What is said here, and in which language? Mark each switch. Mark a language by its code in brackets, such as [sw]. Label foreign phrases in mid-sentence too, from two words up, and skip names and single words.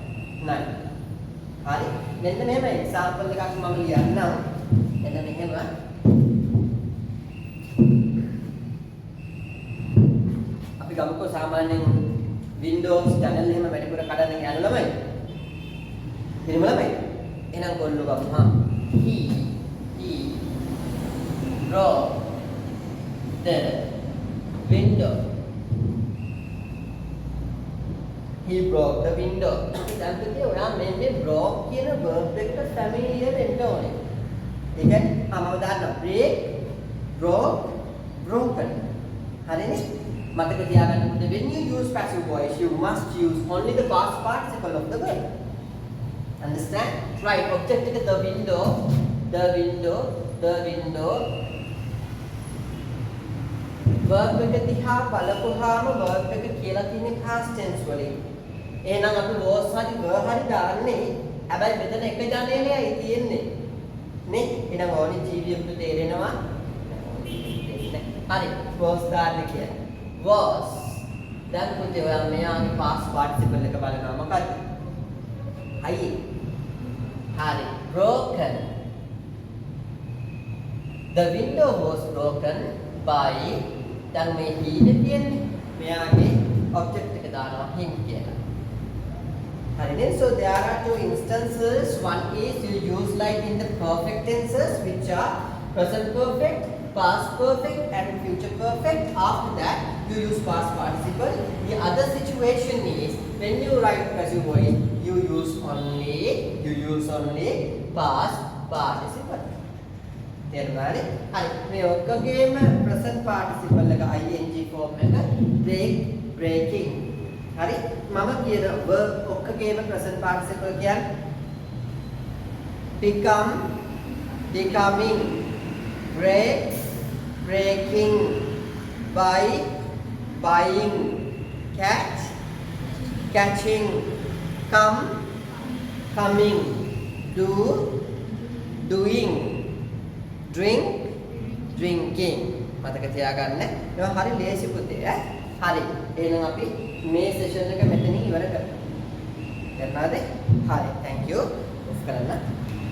[si] හරි. මෙන්න මෙහෙම example එකක් මම ලියන්නම්. එන්න මෙහෙම අපි ගමුකෝ සාමාන්‍යයෙන් [en] Windows channel [si] එහෙම වැඩිපුර කඩන්න යන ළමයි. එහෙම ළමයි. එහෙනම් කොල්ලෝ ගමු හා. [en] He broke the window. He broke the window. [si] දැන් පුතේ ඔයා මේ broke කියන verb එකට familiar වෙන්න ඕනේ. ඒ කියන්නේ මම දාන්න [en] break, broke, broken. [si] හරිනේ? මතක තියාගන්න පුතේ [en] when you use passive voice you must use only the past participle of the verb. Understand? Right, object එක the window, the window, the window. [si] verb එක දිහා බලපුවාම verb එක කියලා තියෙන්නේ past tense වලින්. එහෙනම් අපි was හරි were හරි දාන්නේ. හැබැයි මෙතන එක ජනේලයයි තියෙන්නේ. නේ? එහෙනම් ඕනි ජීවියෙකුට තේරෙනවා. හරි, was දාන්න කියලා. was දැන් පුතේ ඔයා මෙයාගේ past participle එක බලනවා මොකද්ද? හයි. හරි, [en] broken. The window was broken by [si] දැන් මේ [en] he තියෙන්නේ. [si] මෙයාගේ object එක දානවා him කියලා. හරිනේ? [en] So there are two instances. One is you use like in the perfect tenses which are present perfect, past perfect and future perfect. After that you use past participle. The other situation is when you write passive voice you use only past participle. [si] තේරුණානේ? හරි. මේ ඔක්කොගේම [en] present participle [si] එක [en] ing form [si] එක [en] break, breaking. [si] හරි? මම කියන [en] verb ඔක්කොගේම present participle කියන්නේ become, becoming, break, breaking, buy, buying, catch, catching, come, coming, do, doing, drink, drinking. [si] මතක තියාගන්න. ඒක හරි ලේසි පුතේ ඈ. හරි. එහෙනම් අපි මේ සෙෂන් එක මෙතනින් ඉවර කරමු. කරනවාද? හරි. [en] thank you. [si] ඔෆ් කරන්න.